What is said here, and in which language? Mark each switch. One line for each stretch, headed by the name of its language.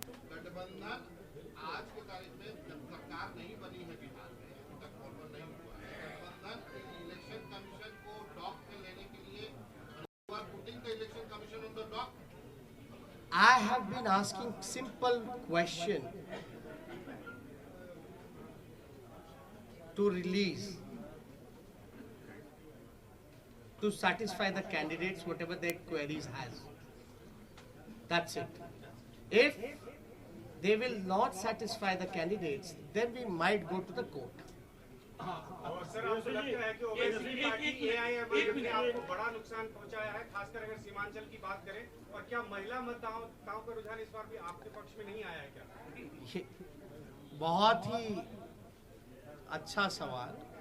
Hindi: गठबंधन आज के तारीख में जब सरकार नहीं बनी है बिहार में, अभी तक फॉर्मल नहीं हुआ है, गठबंधन इलेक्शन कमीशन को डॉक में लेने के लिए
English: Putting the election commission on the dock. I have been asking simple question to release, to satisfy the candidates whatever their queries has. That's it. If they will not satisfy the candidates, then we might go to the court.
Hindi: और sir आपको लगता है कि Owaisi party AIMIM ने आपको बड़ा नुकसान पहुंचाया है, खासकर अगर सीमांचल की बात करें? और क्या महिला मतदाताओं का रुझान इस बार भी आपके पक्ष में नहीं आया है क्या? ये बहुत ही अच्छा सवाल।